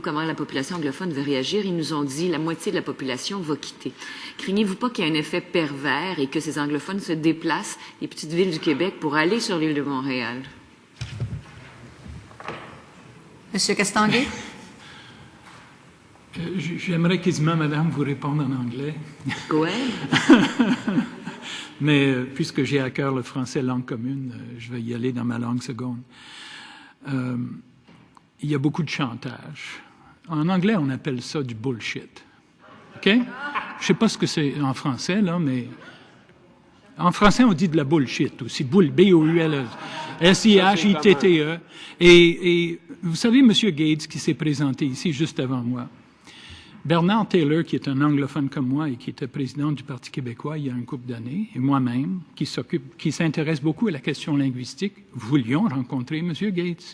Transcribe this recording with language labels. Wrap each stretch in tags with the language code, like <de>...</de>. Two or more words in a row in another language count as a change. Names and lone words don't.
<fr>Comment la population anglophone va réagir? Ils nous ont dit la moitié de la population va quitter. Craignez-vous pas qu'il y ait un effet pervers et que ces anglophones se déplacent des petites villes du Québec pour aller sur l'île de Montréal? Monsieur Castonguay? J'aimerais quasiment, madame, vous répondre en anglais.</fr> <en>Go ahead.</en> <fr>Mais puisque j'ai à cœur le français langue commune, je vais y aller dans ma langue seconde. Il y a beaucoup de chantage. En anglais, on appelle ça du bullshit. OK? Je ne sais pas ce que c'est en français, là, mais en français, on dit de la bullshit aussi. B-O-U-L-E. S-I-H-I-T-T-E. Et vous savez, M. Gates, qui s'est présenté ici juste avant moi, Bernard Taylor, qui est un anglophone comme moi et qui était président du Parti québécois il y a un couple d'années, et moi-même, qui s'intéresse beaucoup à la question linguistique, voulions rencontrer M. Gates.</fr>